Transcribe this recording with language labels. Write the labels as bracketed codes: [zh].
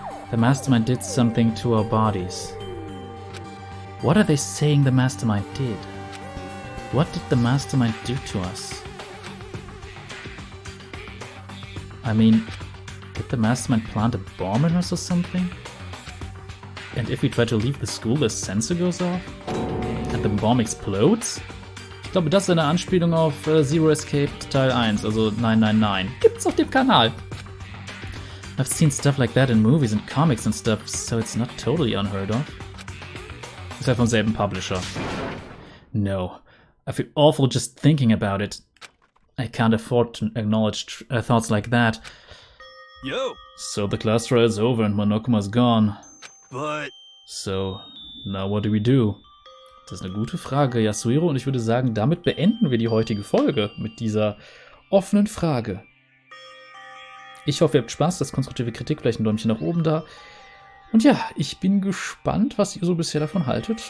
[en] The mastermind did something to our bodies. What are they saying the mastermind did? What did the mastermind do to us? I mean, did the mastermind plant a bomb in us or something? And if we try to leave the school, the sensor goes off? And the bomb explodes? [de] Ich glaube, das ist eine Anspielung auf Zero Escape Teil 1, also 999. Gibt's auf dem Kanal. [en] I've seen stuff like that in movies and comics and stuff, so it's not totally unheard of. [de] Ist ja vom selben Publisher. [en] No. I feel awful just thinking about it. I can't afford to acknowledge thoughts like that. Yo! So the class trial is over and Monokuma's gone. But... So, now what do we do? [de] Das ist eine gute Frage, Yasuhiro, und ich würde sagen, damit beenden wir die heutige Folge mit dieser offenen Frage. Ich hoffe, ihr habt Spaß, das konstruktive Kritik, vielleicht ein Däumchen nach oben da. Und ja, ich bin gespannt, was ihr so bisher davon haltet.